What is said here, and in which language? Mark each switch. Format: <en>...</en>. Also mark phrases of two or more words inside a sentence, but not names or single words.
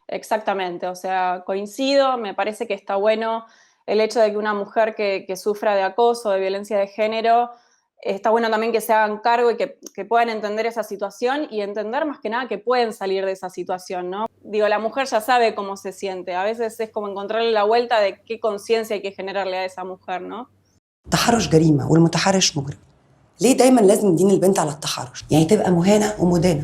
<es>Exactamente, o sea, coincido, me parece que está bueno el hecho de que una mujer que sufra de acoso, de violencia de género, está bueno también que se hagan cargo y que puedan entender esa situación y entender más que nada que pueden salir de esa situación, ¿no? Digo, la mujer ya sabe cómo se siente, a veces es como encontrarle la vuelta de qué conciencia hay que generarle a esa mujer, ¿no?</es> <ar>التحرش جريمة والمتحرش مجرم. ليه دايما لازم ندين البنت على التحرش؟ يعني تبقى مهانة ومدانة.</ar>